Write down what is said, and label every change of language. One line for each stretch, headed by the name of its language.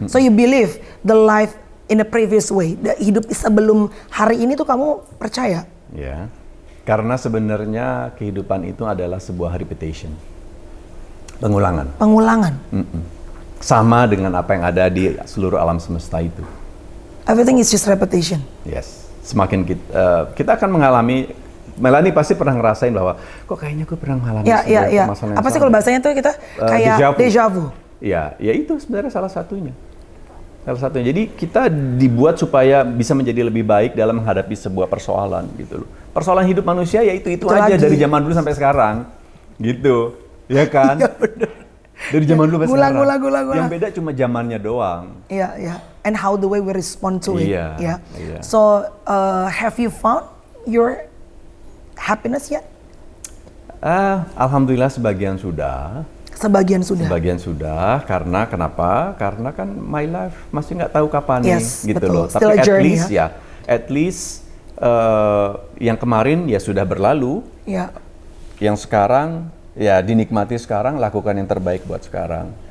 English: So you believe the life in the previous way.
Indonesian: Hidup sebelum hari ini tuh kamu percaya? Ya, karena sebenarnya kehidupan itu adalah sebuah repetition, pengulangan. Pengulangan. Sama dengan apa yang ada di seluruh alam semesta itu.
English: Everything is just repetition. Yes,
Indonesian: semakin kita akan mengalami. Melanie pasti pernah ngerasain bahwa kok kayaknya gue pernah mengalami permasalahan yang apa sih kalau bahasanya tuh kita kayak deja vu. Ya itu sebenarnya salah satunya. Jadi kita dibuat supaya bisa menjadi lebih baik dalam menghadapi sebuah persoalan gitu loh. Persoalan hidup manusia ya itu aja lagi. Dari zaman dulu sampai sekarang. Gitu. Ya kan? Iya benar. Dari zaman dulu sampai sekarang. Gula. Yang beda cuma zamannya doang. Iya.
English: And how the way we respond to it.
Indonesian: Iya.
English: So, have you found your happiness yet?
Indonesian: Alhamdulillah sebagian sudah. Sebagian sudah. Karena kenapa? Karena kan
English: my life
Indonesian: masih nggak tahu kapan nih, gitu betul. loh.
English: Still
Indonesian: Tapi
English: journey, at least
Indonesian: yang kemarin ya sudah berlalu. Ya. Yang sekarang ya dinikmati sekarang, lakukan yang terbaik buat sekarang.